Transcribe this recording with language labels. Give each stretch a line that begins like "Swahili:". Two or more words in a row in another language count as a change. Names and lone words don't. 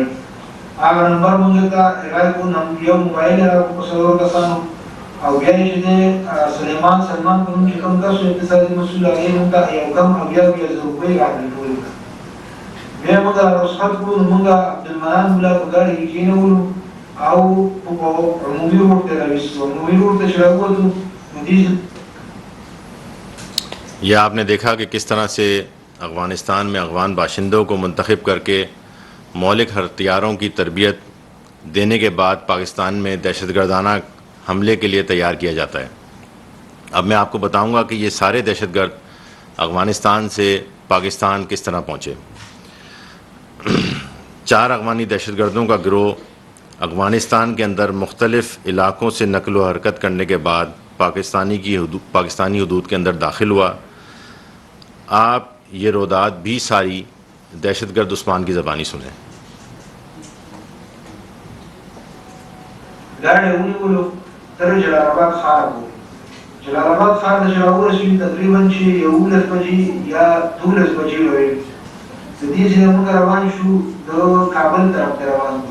Pashto: هغه نمبر مونږ ته اعلان کړو یو موبایل یې راکړو په څلورو کسانو او بیا یې چې دی سلیمان سلمان په نوم چې کوم کس اقتصادي مسؤل هغې مونږ ته یو کم اویا زره روپۍ راکړې ټولې ته. بیا یې مونږ رخصت کړو نو مونږ عبدالمنان ملا په ګاډي کې کېنولو او عمومي روډ ته راویستو. عمومي روډ ته چې راووتو نو دې
Urdu: یہ آپ نے دیکھا کہ کس طرح سے افغانستان میں افغان باشندوں کو منتخب کر کے مولک ہتھیاروں کی تربیت دینے کے بعد پاکستان میں دہشت گردانہ حملے کے لیے تیار کیا جاتا ہے. اب میں آپ کو بتاؤں گا کہ یہ سارے دہشت گرد افغانستان سے پاکستان کس طرح پہنچے. 4 افغانی دہشت گردوں کا گروہ افغانستان کے اندر مختلف علاقوں سے نقل و حرکت کرنے کے بعد پاکستانی حدود کے اندر داخل ہوا. آپ یہ رودات بھی ساری دہشت گرد عثمان کی زبانی سنیں.
Pashto: ګاډی ونیولو تر جلال آباد ښار پورې. جلال آباد ښار ته چې راورسېدو تقریبا چې 11 بجې یا 12 بجې به وي. د دې ځای نه موږ روان شو د کابل طرف ته روان شو.